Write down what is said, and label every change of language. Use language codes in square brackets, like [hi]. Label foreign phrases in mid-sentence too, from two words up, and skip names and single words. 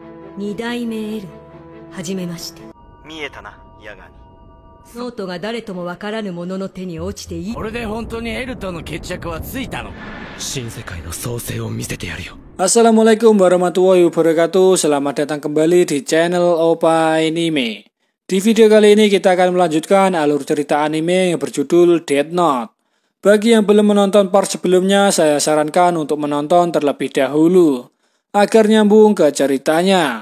[ja] 二代目 L はじめまして。見えたな、ヤガニ。ノートが誰ともわからぬ者の手に落ちていい。これで本当にエルとの決着はついたのか。新世界の創生を見せてやるよ。 [ar] السلام عليكم ورحمة الله وبركاته. [id] Selamat datang kembali di channel Opa Anime. Di video kali ini kita akan melanjutkan alur cerita anime yang berjudul Death Note. Bagi yang belum menonton part sebelumnya, saya sarankan untuk menonton terlebih dahulu agar nyambung ke ceritanya.